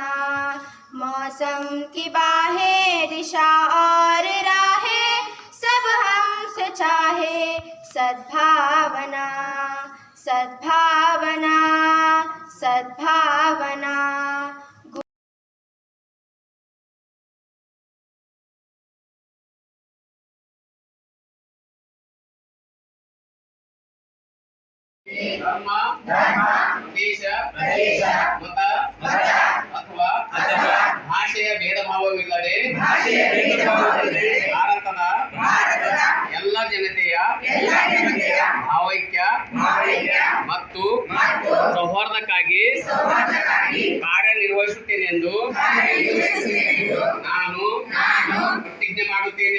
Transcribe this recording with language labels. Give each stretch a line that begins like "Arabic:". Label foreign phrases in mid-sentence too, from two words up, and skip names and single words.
Hindi: मौसम की बाहें दिशा और राहें सब हमसे चाहे सद्भावना सद्भावना सद्भावना।
Kannada: धर्म ದೇಶ ಮತ ಅಥವಾ ಭಾಷೆಯ ಭೇದ ಭಾವವಿಲ್ಲದೆ ಭಾರತದ ಎಲ್ಲ ಜನತೆಯ ಭಾವೈಕ್ಯ ಮತ್ತು ಸೌಹಾರ್ದಕ್ಕಾಗಿ ಕಾರ್ಯನಿರ್ವಹಿಸುತ್ತೇನೆಂದು ನಾನು ಪ್ರತಿಜ್ಞೆ ಮಾಡುತ್ತೇನೆ.